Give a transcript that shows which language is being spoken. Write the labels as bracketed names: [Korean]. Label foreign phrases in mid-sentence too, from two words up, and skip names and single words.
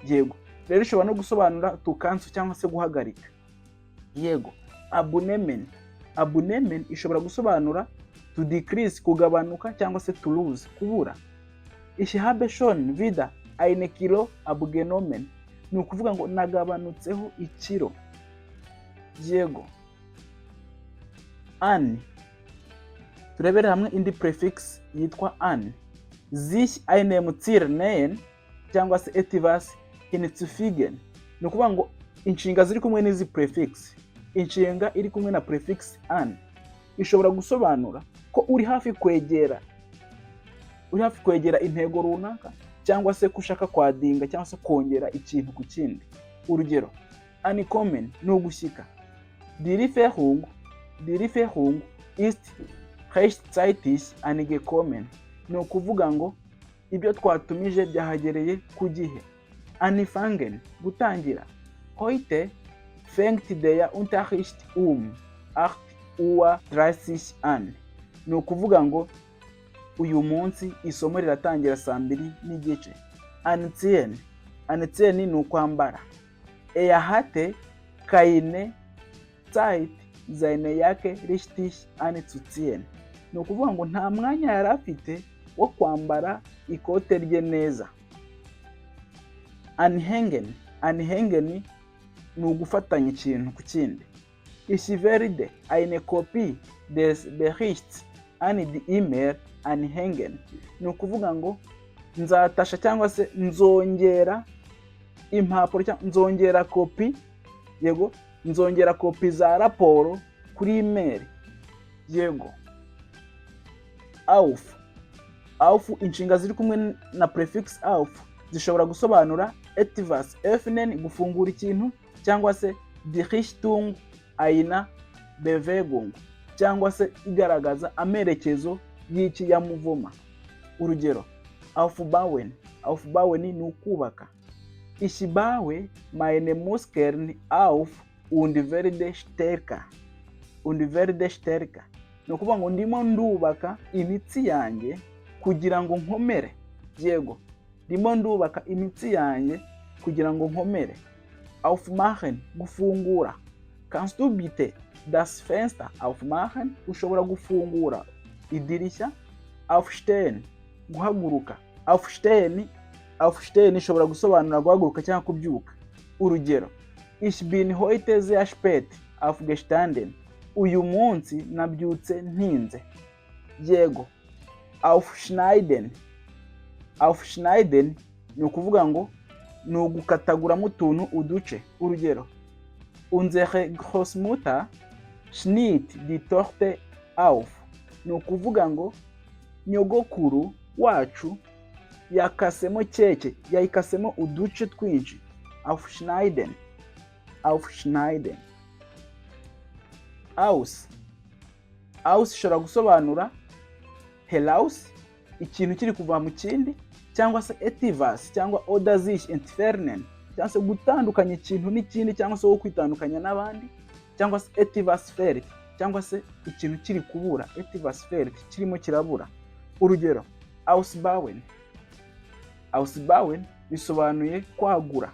[Kinyarwanda] yego. Rero ishobora no gusobanura [English] to cancel [Kinyarwanda] cyangwa se guhagarika, yego. Abonnement ishobora gusobanura [English] to decrease, [Kinyarwanda] kugabanuka cyangwa se [English] to lose, [Kinyarwanda] kubura. [German] Ich habe schon wieder eine Kilo abgenommen, [Kinyarwanda] ni ukuvuga ngo nagabanutseho ikiro, yego. An, turebere hamwe indi prefix yitwa an. [German] Sich einem Ziel nähern [Kinyarwanda] cyangwa se [German] etwas hinzufügen, [Kinyarwanda] ni ukuvuga ngo inshinga ziri kumwe n'izi prefix, inshinga iri kumwe na prefix an ishobora gusobanura ko uri hafi kwegera intego runaka, cyangwa se kushaka kwadinga cyangwa se kongera ikintu ku kindi. Urugero, ankommen ni ugushyika. [German] Die Lieferung ist rechtzeitig angekommen, [Kinyarwanda] ni ukuvuga ngo ibyo twatumije byahagereye ku gihe. Anfangen, gutangira. [German] Heute fängt der Unterricht 8:30 an, [Kinyarwanda] ni ukuvuga ngo uyu munsi isomo riratangira 2:30. Anziehen ni ukwambara. [German] Hatte keine Zeit seine Jacke richtig anzuziehen, [Kinyarwanda] ni ukuvuga ngo nta mwanya yari afite wo kwambara ikote rye neza. Anhängen ni ugufatanya ikintu ku kindi. [German] Ich werde eine Kopie des Berichts an die E-Mail anhängen, [Kinyarwanda] ni ukuvuga ngo nzatasha cyangwa se nzongera impapuro cyangwa nzongera kopi, yego, nzongera kopi za raporo kuri email, yego. Auf inshinga ziri kumwe na prefix auf zishobora gusobanura [German] etwas öffnen, [Kinyarwanda] gufungura ikintu, cyangwa se [German] die Richtung einer Bewegung, [Kinyarwanda] cyangwa se igaragaza amerekezo y'ikiyamuvuma. Urugero, aufbauen ni ukubaka. [German] Ich baue meine Muskeln auf und werde stärker. [Kinyarwanda] Ni ukuvuga ngo ndimo ndubaka imitsi yanjye kugira ngo nkomere, yego. Ndimo ndubaka imitsi yanjye kugira ngo nkomere. Aufmachen, gufungura. [German] Kannst du bitte das Fenster aufmachen? [Kinyarwanda] Ushobora gufungura idirishya. Aufstehen, guhaguruka. Aufstehen ishobora gusobanura guhaguruka cyangwa kubyuka. Urugero, [German] ich bin heute sehr spät aufgestanden, [Kinyarwanda] uyu munsi nabyutse ntinze, yego. Aufschneiden ni ukuvuga ngo ni ugukataguramo utuntu uduce. Urugero, [German] unsere Großmutter schnitt die Torte auf, [Kinyarwanda] ni ukuvuga ngo nyogokuru wacu yakasemo keke, yayikasemo uduce twinshi. Aufschneiden. Aus ishobora gusobanura heraus, ikintu kiri kuva mu kindi, cyangwa se etwas cyangwa [German] oder sich entfernen, [Kinyarwanda] cyangwa se gutandukanya ikintu n'ikindi, cyangwa se wo kwitandukanya n'abandi, cyangwa se [German] etwas fehlt, [Kinyarwanda] cyangwa se ikintu kiri kubura, [German] etwas fehlt, [Kinyarwanda] kirimo kirabura. Urugero, ausbauen bisobanuye kwagura.